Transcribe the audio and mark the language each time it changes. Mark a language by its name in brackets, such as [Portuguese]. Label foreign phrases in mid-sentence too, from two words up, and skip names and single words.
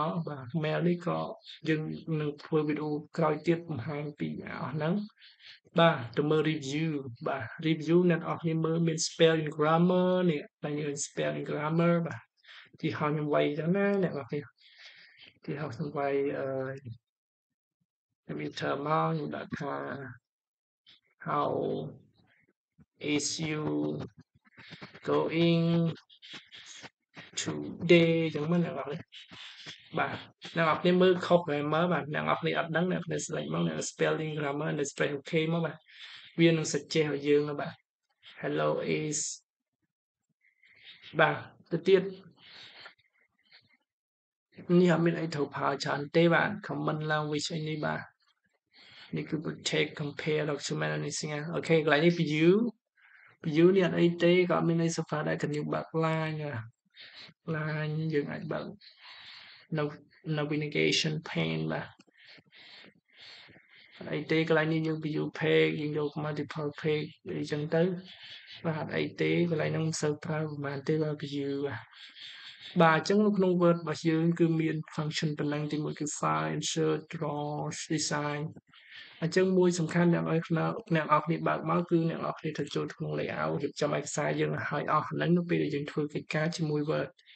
[Khmer] បាទ mail នេះក៏យើងនឹងធ្វើវីដេអូក្រោយទៀតបង្ហាញពីអស់ហ្នឹងបាទទៅមើល review បាទ review អ្នកនរគ្នាមើលមាន [English] spelling grammar [Khmer] នេះតែយើង [English] spelling grammar [Khmer] បាទទីហោខ្ញុំវាយចឹងណាអ្នកនរគ្នាទីហោខ្ញុំវាយមាន term មកខ្ញុំដាក់ថា [English] how is you going [Khmer] today ចឹងមិនអ្នកនរនេះបាទអ្នកនរនេះមើលខុស grammar បាទអ្នកនរនេះអត់ដឹងអ្នកនេះ select មកអ្នក [English] spelling grammar [Khmer] អ្នក [English] spell OK [Khmer] មកបាទវានឹង suggest ឲ្យយើងបាទ [English] hello is [Khmer] បាទទៅទៀតនេះអត់មានអីត្រូវប្រើច្រើនទេបាទ [English] common language [Khmer] អីនេះបាទនេះគឺ [English] take compare document [Khmer] នេះស្ងាអូខេកន្លែងនេះ view នេះអត់អីទេក៏អត់មានអី [English] so far [Khmer] ដែរគឺយើងបើក line យើងអាចបើក [English] navigation pane [Khmer] បាទ អីទេកន្លែងនេះយើង [English] view page [Khmer] យើងយក [English] multiple page [Khmer] អីចឹងទៅបាទអីទេកន្លែងហ្នឹងមិនសូវប្រើប្រហែលទេបាទ view បាទអញ្ចឹងនៅក្នុង Word របស់យើងគឺមាន function ប៉ុណ្ណឹងទីមួយគឺ [English] file insert draw design [Khmer] អញ្ចឹងមួយសំខាន់អ្នកនរគ្នាបើកមកគឺអ្នកនរគ្នាត្រូវចូលក្នុង layout រៀបចំឯកសារយើងឲ្យអស់ហ្នឹងនៅពេលដែលយើងធ្វើកិច្ចការជាមួយ Word